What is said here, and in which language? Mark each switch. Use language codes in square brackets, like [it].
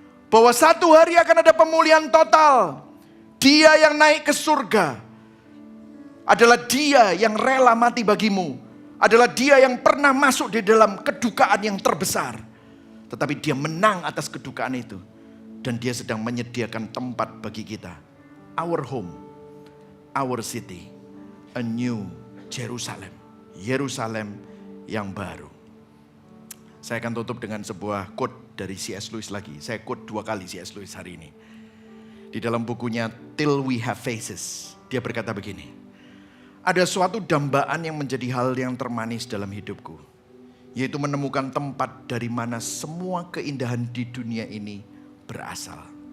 [id] Bahwa satu hari akan ada pemulihan total. Dia yang naik ke surga. Adalah dia yang rela mati bagimu. Adalah dia yang pernah masuk di dalam kedukaan yang terbesar. Tetapi dia menang atas kedukaan itu. Dan dia sedang menyediakan tempat bagi kita. [en] Our home. Our city. A new Jerusalem. [id] Yerusalem yang baru. Saya akan tutup dengan sebuah quote dari C.S. Lewis lagi. Saya quote 2 kali C.S. Lewis hari ini. Di dalam bukunya Till We Have Faces, dia berkata begini. Ada suatu dambaan yang menjadi hal yang termanis dalam hidupku, yaitu menemukan tempat dari mana semua keindahan di dunia ini berasal.